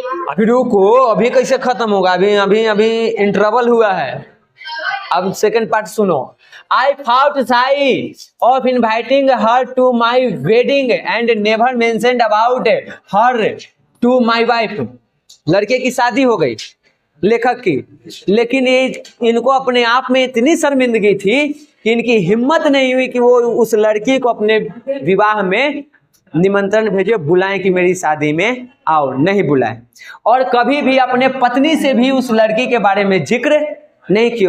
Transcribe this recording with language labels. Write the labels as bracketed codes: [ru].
[hi] अभी रुको, अभी कैसे खत्म होगा? अभी इंटरवल हुआ है। अब सेकंड पार्ट सुनो। [en] I felt shy of inviting her to my wedding and never mentioned about her to my wife. [hi] लड़के की शादी हो गई लेखक की, लेकिन ये इनको अपने आप में इतनी शर्मिंदगी थी कि इनकी हिम्मत नहीं हुई कि वो उस लड़की को अपने विवाह में निमंत्रण भेजे, बुलाएं कि मेरी शादी में आओ। नहीं बुलाए। और कभी भी अपने पत्नी से भी उस लड़की के बारे में जिक्र नहीं किए।